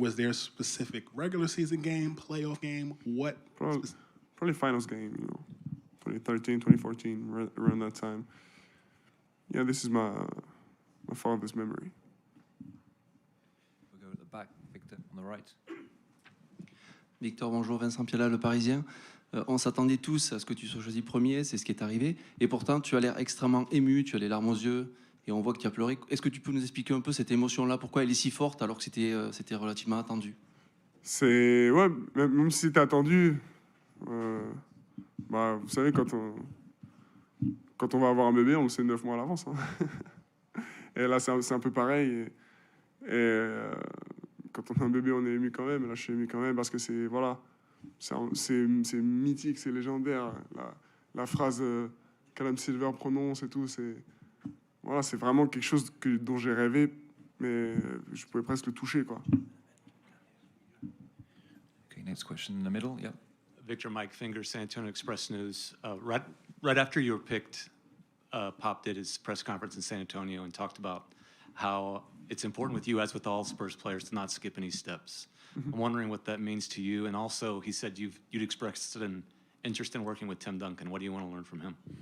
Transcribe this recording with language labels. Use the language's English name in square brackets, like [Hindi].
[English] Was there a specific regular season game, playoff game? What? Probably finals game, you know, 2013, 2014, around that time. Yeah, this is my fondest memory. We'll go at the back, Victor, on the right. [French] Victor, bonjour, Vincent Piala, Le Parisien. On s'attendait tous à ce que tu sois choisi premier, c'est ce qui est arrivé. Et pourtant, tu as l'air extrêmement ému, tu as les larmes aux yeux, et on voit que tu as pleuré. Est-ce que tu peux nous expliquer un peu cette émotion-là? Pourquoi elle est si forte alors que c'était relativement attendu? Ouais, même si c'était attendu, bah, vous savez, quand on va avoir un bébé, on le sait 9 mois à l'avance. Hein. Et là, c'est un peu pareil. Et quand on a un bébé, on est ému quand même. Et là, je suis ému quand même parce que c'est mythique, c'est légendaire. La phrase qu'Adam Silver prononce et tout, c'est vraiment quelque chose dont j'ai rêvé, mais je pouvais presque le toucher, quoi. [English] Okay, next question in the middle. Yeah. Victor, Mike Finger, San Antonio Express News. Right after you were picked, Pop did his press conference in San Antonio and talked about how it's important with you, as with all Spurs players, to not skip any steps. I'm wondering what that means to you. And also, he said you'd expressed an interest in working with Tim Duncan. What do you want to learn from him?